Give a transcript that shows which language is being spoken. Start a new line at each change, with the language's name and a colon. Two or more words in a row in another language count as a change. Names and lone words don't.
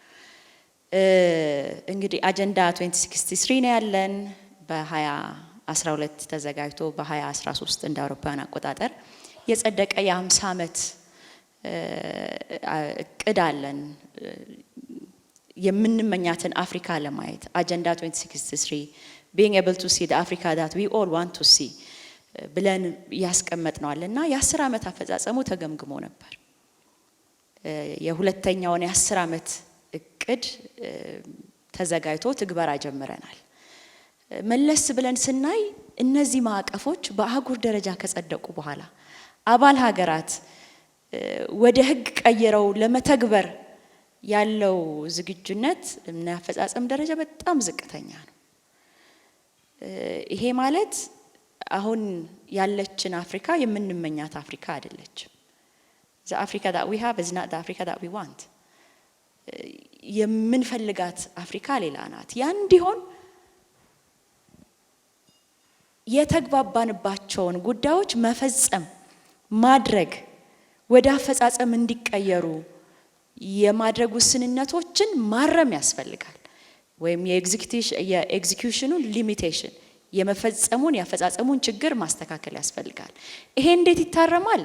Amharic: እንግዲህ አጀንዳ 2063 ነው ያለን። በ2012 ተዘጋጅቶ በ2013 እንደ አውሮፓውያን አቆጣጠር የጸደቀ የ50 ዓመት እቅድ አለን። የምንመኛትን አፍሪካ ለማየት አጀንዳ 2063
English: being able to see the Africa that we all want to see
Amharic: ብለን ያስቀመጥነዋልና የ10 ዓመት አፈጻጸሙ ተገምግሞ ነበር። የሁለተኛውን የ10 ዓመት እቅድ ተዘጋጅቶ ትግበራ ጀምረናል። መለስ ብለን ስናይ እነዚህ ማዕቀፎች በአህጉር ደረጃ ከጸደቁ በኋላ አባል ሀገራት ወደ ህግ ቀይረው ለመተግበር ያለው ዝግጁነት እና አፈጻጸም ደረጃ በጣም ዝቅተኛ ነው። ይሄ ማለት አሁን ያለችን አፍሪካ የምንመኛት አፍሪካ አይደለችም።
English: the Africa that we have is not the Africa that we want።
Amharic: የምንፈልጋት አፍሪካ ሌላ ናት። ያ እንዲሆን የተግባባንባቸውን ጉዳዮች መፈጸም ማድረግ ወደ አፈጻጸም እንዲቀየሩ የማድረግ ውስንነቶችን ማረም ያስፈልጋል። ወይም የኤግዚኪዩሽኑን ሊሚቴሽን የመፈጸሙን ያፈጻጸሙን ችግር ማስተካከል ያስፈልጋል። ይሄ እንዴት ይታረማል?